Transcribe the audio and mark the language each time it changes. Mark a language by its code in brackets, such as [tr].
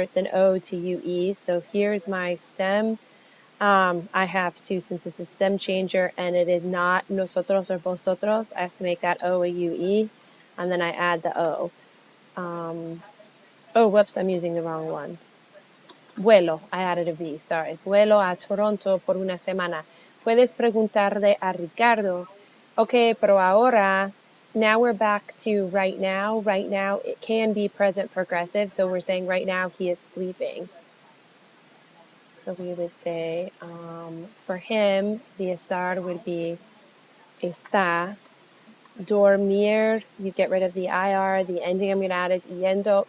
[en] It's an O to UE. So here's my stem. I have to, since it's a stem changer and it is not nosotros or vosotros, I have to make that O a UE, and then I add the O. Oh, whoops, I'm using the wrong one. Vuelo, I added a V, sorry. [es] Vuelo a Toronto por una semana. Puedes preguntarle a Ricardo. [en] Okay, [es] pero ahora, [en] now we're back to right now. Right now, it can be present progressive, so we're saying right now he is sleeping. So we would say, for him, the estar would be está. Dormir, you get rid of the IR. The ending I'm going to add is yendo.